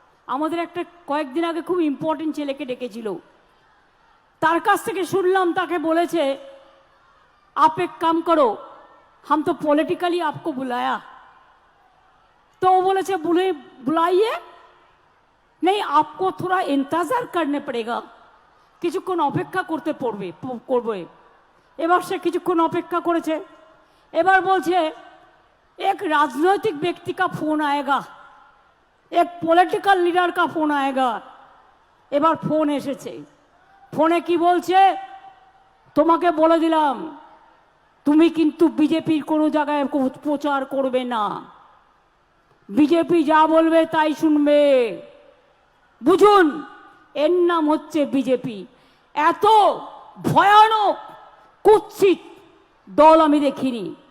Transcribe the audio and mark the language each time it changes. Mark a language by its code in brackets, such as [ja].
[bn] আমাদের একটা কয়েকদিন আগে খুব ইম্পর্টেন্ট ছেলেকে ডেকেছিল, তার কাছ থেকে শুনলাম তাকে বলেছে [hi] आप एक काम करो, हम तो पॉलिटिकली आपको बुलाया। तो वो बोले बुलाइए, नहीं आपको थोड़ा इंतजार करने पड़ेगा, [bn] কিছুক্ষণ অপেক্ষা করতে করবে। এবার সে কিছুক্ষণ অপেক্ষা করেছে, এবার বলছে [hi] एक राजनैतिक व्यक्ति का फोन आएगा, एक पॉलिटिकल लीडर का फोन आएगा। [bn] এবার ফোন এসেছে, ফোনে কি বলছে, তোমাকে বলে দিলাম তুমি কিন্তু বিজেপির কোনো জায়গায় প্রচার করবে না, বিজেপি যা বলবে তাই শুনবে। বুঝুন, এর নাম হচ্ছে বিজেপি। এত ভয়ানক কুৎসিত দল আমি দেখিনি।